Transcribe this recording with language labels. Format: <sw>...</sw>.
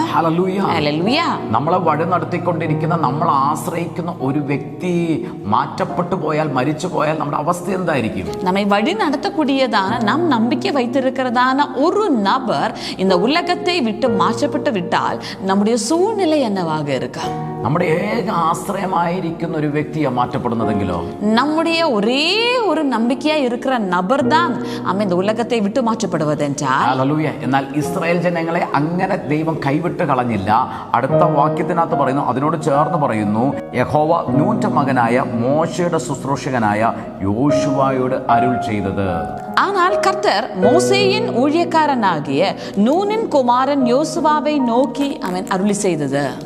<ml>Hallelujah. Hallelujah. നമ്മളെ വഴി നടത്തിക്കൊണ്ടിരിക്കുന്ന, നമ്മൾ ആശ്രയിക്കുന്ന ഒരു വ്യക്തി മാറ്റപ്പെട്ടു പോയാൽ, മരിച്ചു പോയാൽ നമ്മുടെ അവസ്ഥ എന്തായിരിക്കും?</ml> <ta>நம்மை வழி நடத்தக்கூடியதான, நாம் நம்பிக்கை வைத்திருக்கிறதான ஒரு நபர் இந்த உலகத்தை விட்டு மாற்றப்பட்டு விட்டால் நம்முடைய சூழ்நிலை என்னவாக இருக்கா?</ta> <ml>നമ്മുടെ ഏക ആശ്രയമായിരിക്കുന്ന ഒരു വ്യക്തിയെ മാറ്റപ്പെടുന്നതെങ്കിലോ?</ml> <ta>நம்முடைய ஒரே ஒரு நம்பிக்கையா இருக்கிற நபர் தான் இந்த உலகத்தை விட்டு மாற்றப்படுவதென்றால்.</ta> <ml>ഹല്ലേലൂയ. എന്നാൽ ഇസ്രായേൽ ജനങ്ങളെ അങ്ങനെ ദൈവം കൈവിട്ട് കളഞ്ഞില്ല. അടുത്ത വാക്യത്തിനകത്ത് പറയുന്നു, അതിനോട് ചേർന്ന് പറയുന്നു, യഹോവ നൂന്റെ മകനായ മോശയുടെ ശുശ്രൂഷകനായ യോശുവയോട് അരുൾ ചെയ്തത്.</ml> <ta>ஆனால் கர்த்தர் மோசேயின் ஊழியக்காரனாகிய நூனின் குமாரன் யோசுவாவை நோக்கி அவன் அருளி செய்தது.</ta>